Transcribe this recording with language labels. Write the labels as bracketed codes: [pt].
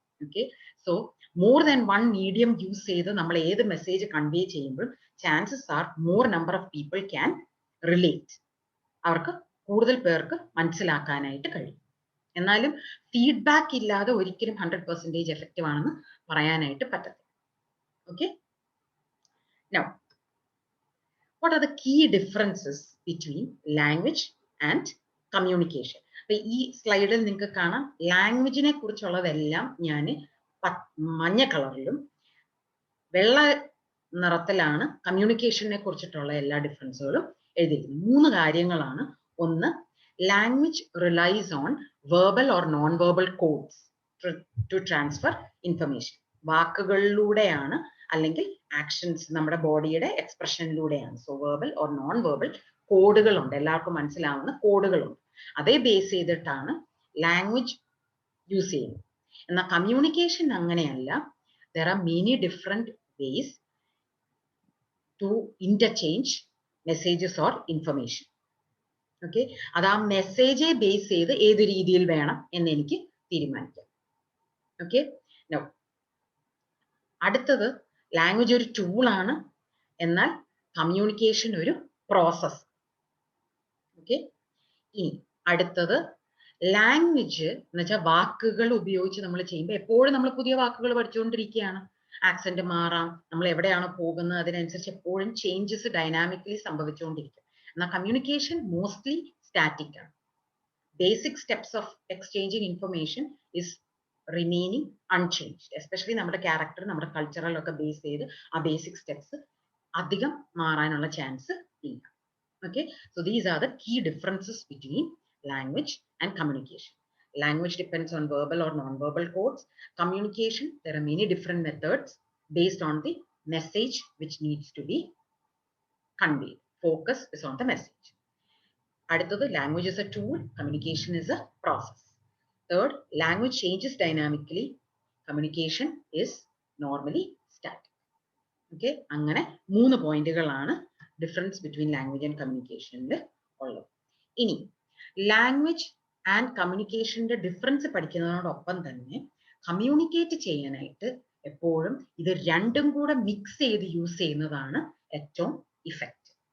[en] okay, so more than one medium use [ml] ചെയ്ത് നമ്മൾ ഏത് [en] message convey [ml] ചെയ്യുമ്പോൾ [en] Chances are more number of people can relate. [ml] അവർക്ക് കൂടുതൽ പേർക്ക് മനസ്സിലാക്കാനായിട്ട് കഴിയും. എന്നാലും ഫീഡ്ബാക്ക് ഇല്ലാതെ ഒരിക്കലും 100% എഫക്റ്റീവ് ആണെന്ന് പറയാനായിട്ട് പറ്റത്തില്ല. [en] Okay, now what are the key differences between language and communication? [ml] അപ്പൊ ഈ സ്ലൈഡിൽ നിങ്ങൾക്ക് കാണാം ലാംഗ്വേജിനെ കുറിച്ചുള്ളതെല്ലാം ഞാൻ മഞ്ഞ കളറിലും വെള്ള നിറത്തിലാണ് കമ്മ്യൂണിക്കേഷനെ കുറിച്ചിട്ടുള്ള എല്ലാ ഡിഫറൻസുകളും എഴുതിയിരിക്കുന്നത്. 3 കാര്യങ്ങളാണ്. [en] ഒന്ന്, language relies on verbal or non-verbal codes to transfer information. [ml] വാക്കുകളിലൂടെയാണ് അല്ലെങ്കിൽ ആക്ഷൻസ്, നമ്മുടെ ബോഡിയുടെ എക്സ്പ്രഷനിലൂടെയാണ്. [en] so verbal or non verbal [ml] കോഡുകളുണ്ട്, എല്ലാവർക്കും മനസ്സിലാവുന്ന കോഡുകളുണ്ട്. അതേ ബേസ് ചെയ്തിട്ടാണ് ലാംഗ്വേജ് യൂസ് ചെയ്യുന്നത്. എന്നാൽ കമ്മ്യൂണിക്കേഷൻ അങ്ങനെയല്ല. [en] there are many different ways to interchange messages or information. [ml] Okay, അത് ആ മെസ്സേജെ ബേസ് ചെയ്ത് ഏത് രീതിയിൽ വേണം എന്ന് എനിക്ക് തീരുമാനിക്കാം. ഓക്കെ, നൗ അടുത്തത്, ലാംഗ്വേജ് ഒരു ടൂളാണ്, എന്നാൽ കമ്മ്യൂണിക്കേഷൻ ഒരു പ്രോസസ്. ഓക്കെ, ഇനി അടുത്തത് ലാംഗ്വേജ് എന്ന് വെച്ചാൽ വാക്കുകൾ ഉപയോഗിച്ച് നമ്മൾ ചെയ്യുമ്പോൾ എപ്പോഴും നമ്മൾ പുതിയ വാക്കുകൾ പഠിച്ചുകൊണ്ടിരിക്കുകയാണ്. ആക്സെന്റ് മാറാം, നമ്മൾ എവിടെയാണോ പോകുന്നത് അതിനനുസരിച്ച് എപ്പോഴും ചേഞ്ചസ് ഡൈനാമിക്കലി സംഭവിച്ചുകൊണ്ടിരിക്കും. എന്നാൽ [en] communication mostly static [ml] ആണ്. [en] Basic steps of exchanging information is remaining unchanged. [ml] Especially നമ്മുടെ ക്യാരക്ടർ, നമ്മുടെ കൾച്ചറലൊക്കെ ബേസ് ചെയ്ത് ആ ബേസിക് സ്റ്റെപ്സ് അധികം മാറാനുള്ള ചാൻസ് ഇല്ല. [en] Okay, so these are the key differences between language and communication. Language depends on verbal or non-verbal codes. Communication, there are many different methods based on the message which needs to be conveyed. Focus is on the message. அடுத்தது, language is a tool, communication is a process. Third, language changes dynamically, communication is normally static. [ml] Okay, അങ്ങനെ 3 പോയിന്റുകളാണ് [en] difference between language and കമ്മ്യൂണിക്കേഷനിൽ [ml] ഉള്ളത്. ഇനി language and കമ്മ്യൂണിക്കേഷന്റെ difference പഠിക്കുന്നതിനോടൊപ്പം തന്നെ communicate ചെയ്യാനായിട്ട് എപ്പോഴും ഇത് രണ്ടും കൂടെ മിക്സ് ചെയ്ത് യൂസ് ചെയ്യുന്നതാണ് ഏറ്റവും ഇഫക്റ്റ്.